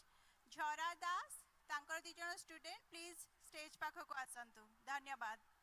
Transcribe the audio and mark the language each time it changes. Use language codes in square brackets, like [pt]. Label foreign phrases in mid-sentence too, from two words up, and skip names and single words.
[or] Jhara Das ତାଙ୍କର ଦୁଇ ଜଣ [en] student, please stage [or] ପାଖକୁ ଆସନ୍ତୁ. ଧନ୍ୟବାଦ.